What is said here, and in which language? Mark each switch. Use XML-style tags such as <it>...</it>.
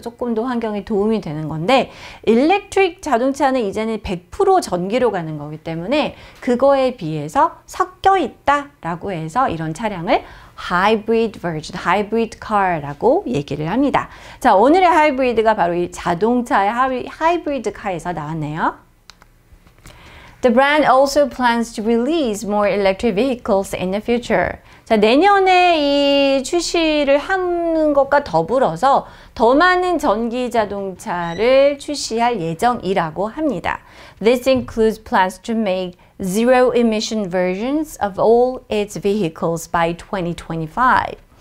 <ko>조금 더 환경에 도움이 되는 건데 일렉트릭 자동차는 이제는 100% 전기로 가는 거기 때문에 그거에 비해서 섞여 있다라고 해서 이런 차량을 하이브리드 버전, 하이브리드 카라고 얘기를 합니다. 자, 오늘의 하이브리드가 바로 이 자동차의 하이브리드 카에서 나왔네요.</ko> <en>The brand also plans to release more electric vehicles in the future.</en> <ko>자, 내년에 이 출시를 하는 것과 더불어서 더 많은 전기 자동차를 출시할 예정이라고 합니다.</ko> <en>This includes plans to make zero emission versions of all its vehicles by 2025.</en>